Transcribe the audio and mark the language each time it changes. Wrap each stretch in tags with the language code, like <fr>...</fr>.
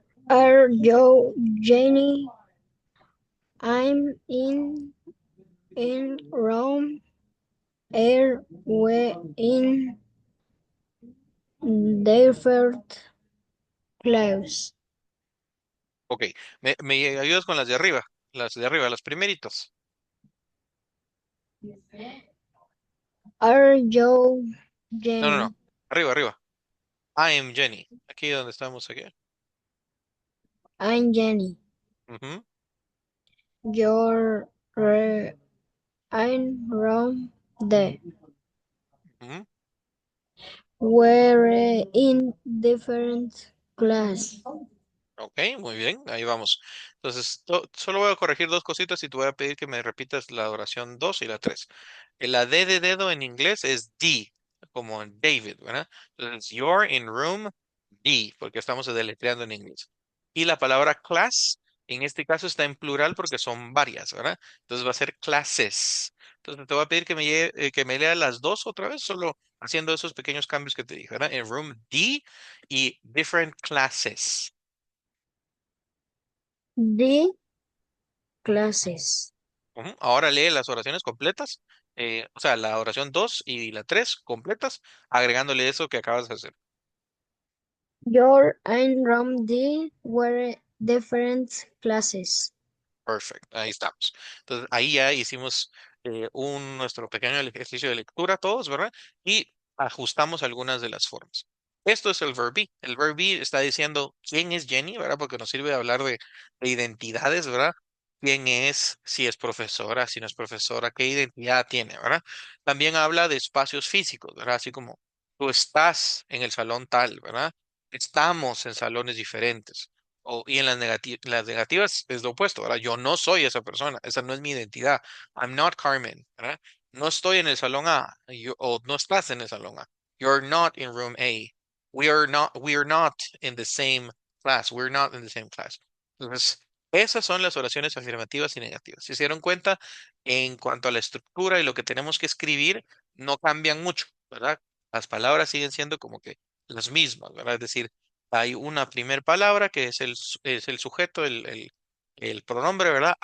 <en>Are you Jenny? I'm in Rome. Are we in different class?</en> <es>Ok, me ayudas con las de arriba, las primeritas.</es> <en>Are you</en> <es>No, no,</es> <en>Jenny?</en> <es>no, arriba, arriba.</es> <en>I am Jenny.</en> <es>Aquí donde estamos, aquí.</es> <en>I'm Jenny. Ujú, You're in Rome. ujú. We're in different class.</en> <es>Ok, muy bien, ahí vamos. Entonces, solo voy a corregir dos cositas y te voy a pedir que me repitas la oración 2 y la 3. La D de dedo en inglés es D, como en David, ¿verdad? Entonces,</es> <en>you're in room D,</en> <es>porque estamos deletreando en inglés. Y la palabra class, en este caso está en plural porque son varias, ¿verdad? Entonces va a ser classes. Entonces te voy a pedir que me lea las dos otra vez, solo haciendo esos pequeños cambios que te dije, ¿verdad?</es> <en>En room D y different classes. D classes. Ujú.</en> <es>Ahora lee las oraciones completas, o sea, la oración 2 y la 3 completas, agregándole eso que acabas de hacer.</es> <en>Your and Rom D were different classes.</en> <es>Perfect, ahí estamos. Entonces, ahí ya hicimos nuestro pequeño ejercicio de lectura todos, ¿verdad? Y ajustamos algunas de las formas. Esto es el verb be. El verb be está diciendo quién es Jenny, ¿verdad? Porque nos sirve de hablar de identidades, ¿verdad? ¿Quién es? Si es profesora, si no es profesora, qué identidad tiene, ¿verdad? También habla de espacios físicos, ¿verdad? Así como tú estás en el salón tal, ¿verdad? Estamos en salones diferentes. Y en las negativas es lo opuesto, ¿verdad? Yo no soy esa persona, esa no es mi identidad.</es> <en>I'm not Carmen,</en> <es>¿verdad? No estoy en el salón A, o no estás en el salón A.</es> <en>You're not in room A. We are not in the same class. We're not in the same class.</en> <es>Entonces, esas son las oraciones afirmativas y negativas. Si se dieron cuenta, en cuanto a la estructura y lo que tenemos que escribir, no cambian mucho, ¿verdad? Las palabras siguen siendo como que las mismas, ¿verdad? Es decir, hay una primer palabra que es el sujeto, el pronombre, ¿verdad?</es>